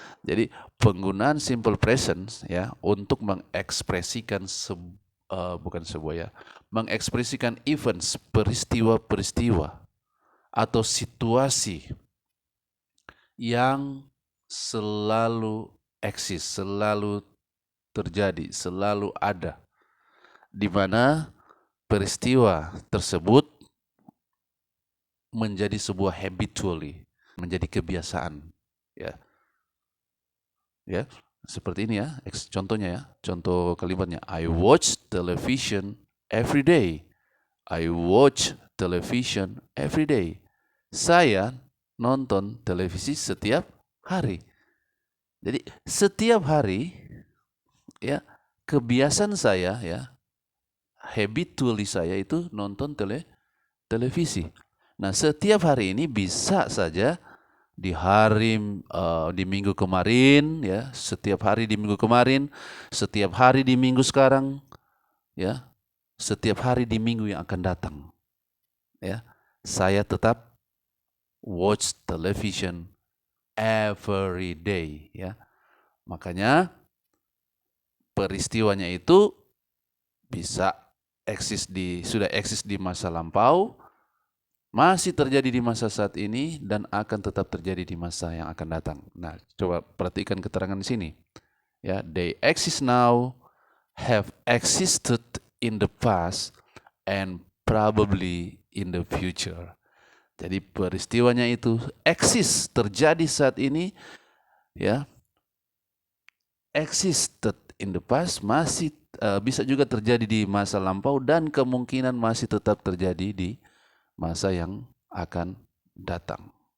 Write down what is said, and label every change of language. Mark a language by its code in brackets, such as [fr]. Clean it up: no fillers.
[id] Jadi penggunaan simple present ya untuk mengekspresikan bukan sebuah ya, mengekspresikan events, peristiwa-peristiwa atau situasi yang selalu eksis, selalu terjadi, selalu ada, di mana peristiwa tersebut menjadi sebuah habitually, menjadi kebiasaan ya. Ya, seperti ini ya, contohnya ya. [en] Contoh kalimatnya, I watch television every day. I watch television every day. [id] Saya nonton televisi setiap hari. Jadi setiap hari ya, kebiasaan saya ya, habitually saya itu nonton televisi. Nah, setiap hari ini bisa saja di hari di minggu kemarin ya, setiap hari di minggu kemarin, setiap hari di minggu sekarang ya, setiap hari di minggu yang akan datang ya. Saya tetap [en] watch television every day, ya. [id] Makanya peristiwanya itu bisa sudah eksis di masa lampau, masih terjadi di masa saat ini, dan akan tetap terjadi di masa yang akan datang. Nah, coba perhatikan keterangan di sini. [en] Ya, they exist now, have existed in the past, and probably in the future. [id] Jadi peristiwanya itu eksis, terjadi saat ini, ya, [en] existed in the past, [id] masih bisa juga terjadi di masa lampau, dan kemungkinan masih tetap terjadi di masa yang akan datang.